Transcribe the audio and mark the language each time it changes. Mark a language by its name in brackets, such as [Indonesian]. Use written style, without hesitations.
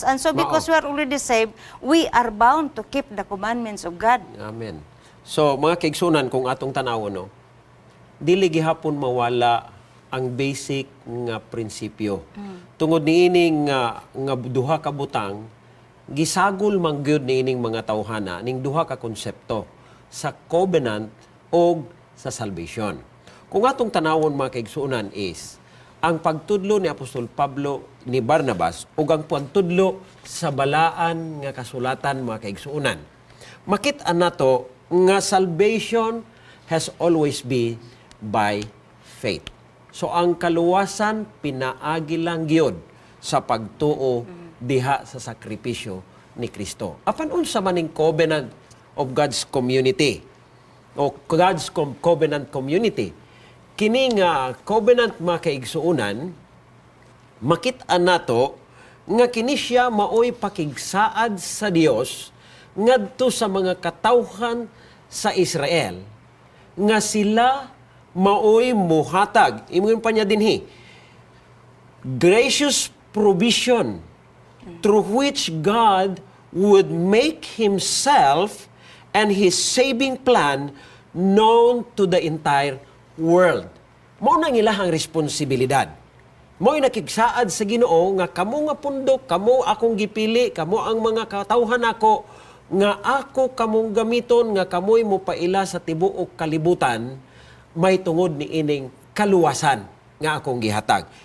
[English] And so because we are already saved, we are bound to keep the commandments of God. Amen. [Cebuano] So, mga kaigsunan, kung atong tanawon, no, dili gihapon mawala ang basic nga prinsipyo. Tungod niining nga duha ka butang, gisagol man gyud niining mga tawhana ning duha ka konsepto sa covenant o sa salvation. Kung atong tanawon mga kaigsunan is ang pagtudlo ni Apostol Pablo ni Barnabas ug ang pagtudlo sa balaan nga kasulatan mga kaigsunan. Makit-an nato nga [English] salvation has always been by faith. [Cebuano] So ang kaluwasan pinaagi lang gyud sa pagtuo diha sa sakripisyo ni Kristo. Apan unsa maning [English] covenant of God's community o God's covenant community? [Cebuano] Kini nga covenant mga kaigsuunan, makit-an nato nga kini siya maoy pakigsaad sa Dios ngadto sa mga katawhan sa Israel nga sila maoy muhatag. Ingon pa niya dinhi, [English] gracious provision through which God would make Himself and His saving plan known to the entire world. [Cebuano] Mao nang ilahang responsibilidad. Mo'y nakigsaad sa Ginoo nga kamo nga pundok, kamo akong gipili, kamo ang mga katawhan ako, nga ako kamong gamiton, nga kamoy mo paila sa tibuok kalibutan, may tungod ni ining kaluwasan nga akong gihatag.